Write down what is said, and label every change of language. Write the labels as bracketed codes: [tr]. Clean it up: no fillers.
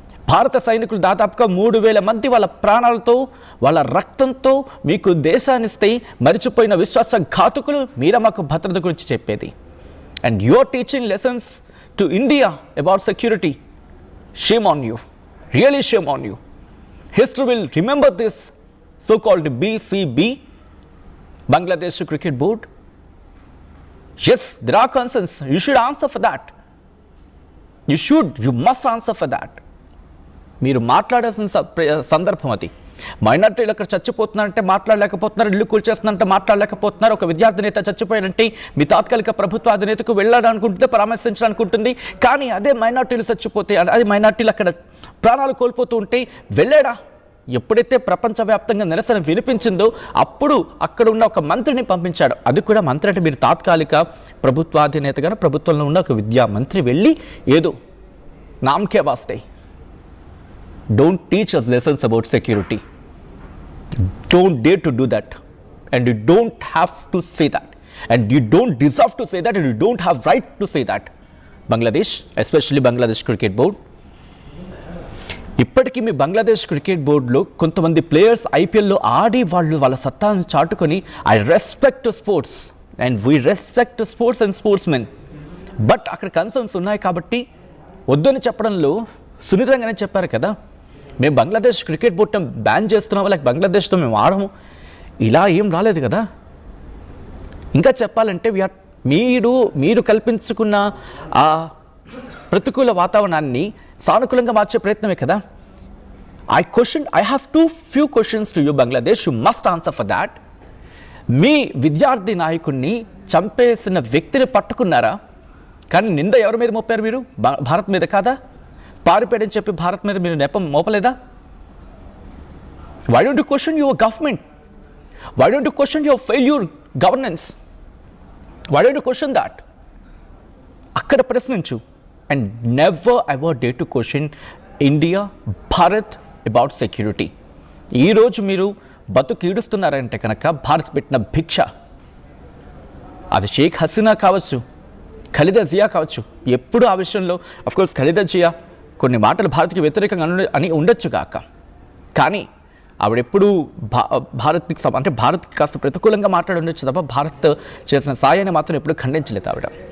[te] భారత సైనికులు దాదాపుగా 3,000 మంది వాళ్ళ ప్రాణాలతో వాళ్ళ రక్తంతో మీకు దేశాన్ని ఇస్తే మరిచిపోయిన విశ్వాసఘాతుకులు మీరే మాకు భద్రత గురించి చెప్పేది. [en] And you are teaching lessons to India about security. Shame on you, really shame on you. History will remember this so called BCB, Bangladesh Cricket Board. Yes, there are concerns. You should answer for that. You must answer for that. [te] మీరు మాట్లాడాల్సిన సందర్భం అది. మైనార్టీలు అక్కడ చచ్చిపోతున్నారంటే మాట్లాడలేకపోతున్నారు, ఇల్లు కూల్చేస్తున్నారంటే మాట్లాడలేకపోతున్నారు. ఒక విద్యార్థి నేత చచ్చిపోయారంటే మీ తాత్కాలిక ప్రభుత్వ అధినేతకు వెళ్ళాలనుకుంటుంది, పరామర్శించాలనుకుంటుంది. కానీ అదే మైనార్టీలు చచ్చిపోతే, అదే మైనార్టీలు అక్కడ ప్రాణాలు కోల్పోతూ ఉంటే వెళ్ళాడా? ఎప్పుడైతే ప్రపంచవ్యాప్తంగా నిరసన వినిపించిందో అప్పుడు అక్కడ ఉన్న ఒక మంత్రిని పంపించాడు. అది కూడా మంత్రి అంటే మీరు తాత్కాలిక ప్రభుత్వాధినేతగా ప్రభుత్వంలో ఉన్న ఒక విద్యా మంత్రి వెళ్ళి ఏదో నామకే వాస్తే. [en] Don't teach us lessons about security. Don't dare to do that. And you don't have to say that. And you don't deserve to say that. And you don't have right to say that. Bangladesh, especially Bangladesh Cricket Board. [te] ఇప్పటికీ మీ Bangladesh cricket బోర్డులో కొంతమంది players ఐపీఎల్లో ఆడి వాళ్ళ సత్తాను చాటుకొని [en] I respect sports and we respect sports and sportsmen, [te] but అక్కడ concerns ఉన్నాయి కాబట్టి వద్దని చెప్పడంలో సున్నితంగానే చెప్పారు కదా. మేము బంగ్లాదేశ్ క్రికెట్ బోర్డు బ్యాన్ చేస్తున్నాం, లైక్ బంగ్లాదేశ్తో మేము ఆడము, ఇలా ఏం రాలేదు కదా. ఇంకా చెప్పాలంటే మీరు కల్పించుకున్న ఆ ప్రతికూల వాతావరణాన్ని సానుకూలంగా మార్చే ప్రయత్నమే కదా. [en] I have few questions to you, Bangladesh. You must answer for that. [te] మీ విద్యార్థి నాయకుడిని చంపేసిన వ్యక్తిని పట్టుకున్నారా? కానీ నింద ఎవరి మీద మోపారు మీరు? భారత్ మీద కాదా? పారిపోయాడని చెప్పి భారత్ మీద మీరు నెపం మోపలేదా? [en] Why don't you question your government? Why don't you question your failure governance? Why don't you question that? [te] అక్కడ ప్రశ్నించు. [en] And never ever dare to question India, Bharat about security. [te] ఈరోజు మీరు బతుకు ఈడుస్తున్నారంటే కనుక భారత్ పెట్టిన భిక్ష, అది షేక్ హసీనా కావచ్చు, ఖలీదా జియా కావచ్చు. ఎప్పుడు ఆ విషయంలో అఫ్కోర్స్ ఖలీదా జియా కొన్ని మాటలు భారత్కి వ్యతిరేకంగా అని ఉండొచ్చు కాక, కానీ ఆవిడెప్పుడు భారత్కి అంటే భారత్కి కాస్త ప్రతికూలంగా మాట్లాడి ఉండొచ్చు తప్ప భారత్ చేసిన సాయాన్ని మాత్రం ఎప్పుడు ఖండించలేదు ఆవిడ.